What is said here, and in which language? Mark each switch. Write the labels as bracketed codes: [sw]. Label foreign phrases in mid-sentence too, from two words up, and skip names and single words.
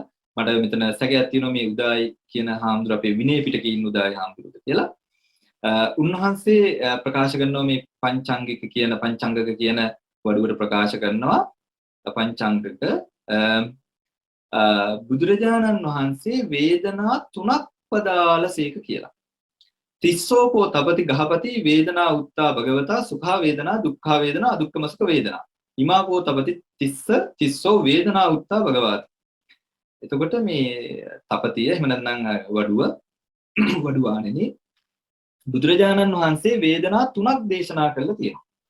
[si] මට මෙතන සැකයක් තියෙනවා මේ උදායි කියන හාමුදුර අපේ විනය පිටකේ ඉන්න උදායි හාමුදුරුවද කියලා. උන්වහන්සේ ප්‍රකාශ කරනවා මේ පංචාංගික කියන පංචාංගක කියන වඩුවට ප්‍රකාශ කරනවා පංචාංගක බුදුරජාණන් වහන්සේ වේදනා තුනක් පදාලසේක කියලා. [pi] තිස්සෝකෝ තපති ගහපති වේදනා උත්තා භගවතා සුඛා වේදනා දුක්ඛා වේදනා අදුක්ඛම සුඛ වේදනා. ඉමාකෝ තපති තිස්සෝ වේදනා උත්තා භගවති. [si] එතකොට මේ තපතිය එහෙම නැත්නම් වඩුවාණෙනි බුදුරජාණන් වහන්සේ වේදනා තුනක් දේශනා කළා තියෙනවා.